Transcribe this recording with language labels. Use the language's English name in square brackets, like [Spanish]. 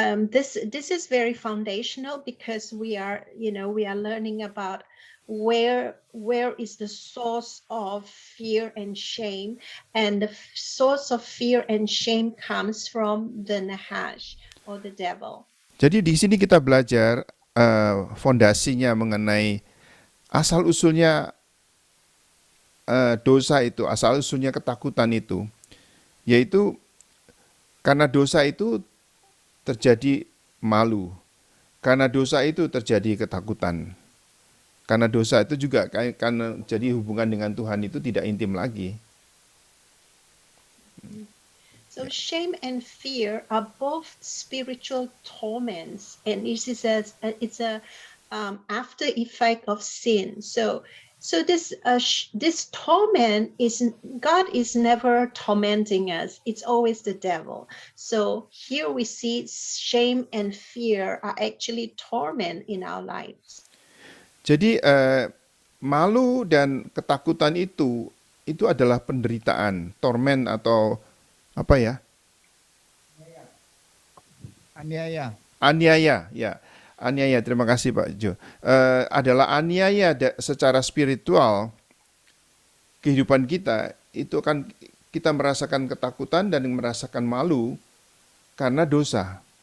[English] This is very foundational because we are learning about where is the source of fear and shame, and the source of fear and shame comes from the nahash or the devil. [Indonesian] Jadi di sini kita belajar fondasinya mengenai asal usulnya dosa itu, asal usulnya ketakutan itu, yaitu karena dosa itu terjadi malu, karena dosa itu terjadi ketakutan, karena dosa itu juga karena jadi hubungan dengan Tuhan itu tidak intim lagi. [English] So shame and fear are both spiritual torments, and it's a after effect of sin. So this torment God is never tormenting us. It's always the devil. So here we see shame and fear are actually torment in our lives. [Indonesian] Jadi malu dan ketakutan itu adalah penderitaan, torment atau apa ya? Aniaya, ya. Aniaya, terima kasih Pak Jo. Adalah aniaya secara spiritual kehidupan kita, itu kan kita merasakan ketakutan dan merasakan malu karena dosa.